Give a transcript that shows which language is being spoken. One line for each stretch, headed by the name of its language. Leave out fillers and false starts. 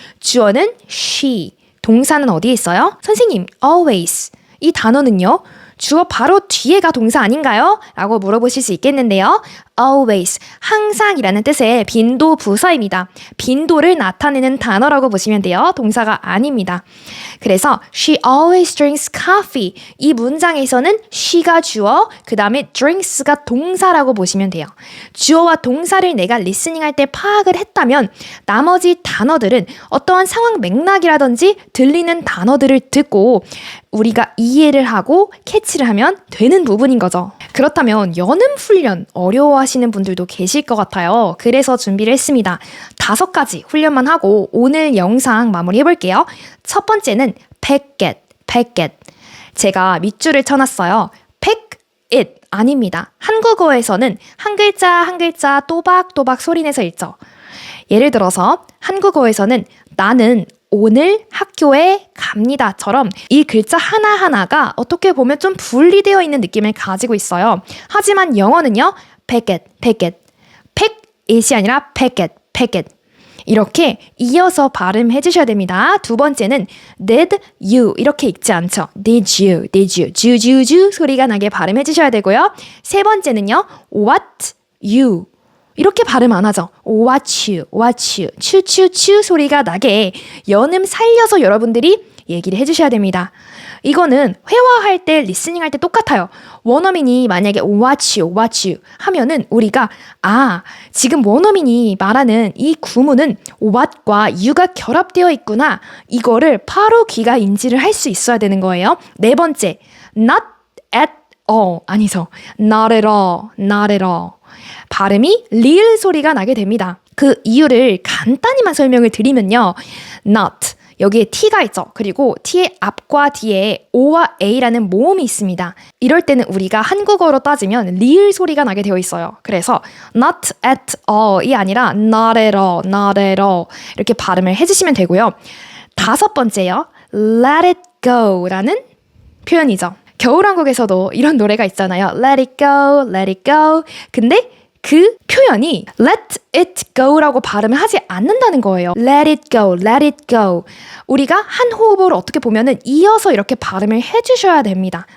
Korean: 주어는 she, 동사는 어디에 있어요? 선생님, always. 이 단어는요. 주어 바로 뒤에가 동사 아닌가요? 라고 물어보실 수 있겠는데요. always, 항상이라는 뜻의 빈도 부사입니다. 빈도를 나타내는 단어라고 보시면 돼요. 동사가 아닙니다. 그래서
English: she always drinks coffee.
Korean: 이 문장에서는 she가 주어, 그 다음에 drinks가 동사라고 보시면 돼요. 주어와 동사를 내가 리스닝할 때 파악을 했다면 나머지 단어들은 어떠한 상황 맥락이라든지 들리는 단어들을 듣고 우리가 이해를 하고 캐치를 하면 되는 부분인 거죠. 그렇다면 연음 훈련 어려워하시는 분들도 계실 것 같아요. 그래서 준비를 했습니다. 5가지 훈련만 하고 오늘 영상 마무리해볼게요. 첫 번째는 packet. 제가 밑줄을 쳐놨어요. pack it 아닙니다. 한국어에서는 한 글자 한 글자 또박또박 소리내서 읽죠. 예를 들어서 한국어에서는 나는 오늘 학교에 갑니다처럼 이 글자 하나하나가 어떻게 보면 좀 분리되어 있는 느낌을 가지고 있어요. 하지만 영어는요. packet. pack it이 아니라 packet. 이렇게 이어서 발음해 주셔야 됩니다. 두 번째는 did you 이렇게 읽지 않죠. did you 주주주 소리가 나게 발음해 주셔야 되고요. 세 번째는요. what you 이렇게 발음 안 하죠. what you, 추추추 소리가 나게 연음 살려서 여러분들이 얘기를 해주셔야 됩니다. 이거는 회화할 때, 리스닝할 때 똑같아요. 원어민이 만약에 what you 하면은 우리가 지금 원어민이 말하는 이 구문은 what과 you가 결합되어 있구나. 이거를 바로 귀가 인지를 할 수 있어야 되는 거예요. 네 번째, not at all 아니죠. not at all. 발음이 리을 소리가 나게 됩니다. 그 이유를 간단히만 설명을 드리면요. not, 여기에 t가 있죠. 그리고 t의 앞과 뒤에 o와 a라는 모음이 있습니다. 이럴 때는 우리가 한국어로 따지면 리을 소리가 나게 되어 있어요. 그래서 not at all이 아니라 not at all, not at all 이렇게 발음을 해주시면 되고요. 5번째요. let it go라는 표현이죠. 겨울왕국에서도 이런 노래가 있잖아요.
English: Let it go, let it go.
Korean: 근데 그 표현이 let it go라고 발음을 하지 않는다는 거예요.
English: Let it go, let it go.
Korean: 우리가 한 호흡으로 어떻게 보면은 이어서 이렇게 발음을 해주셔야 됩니다.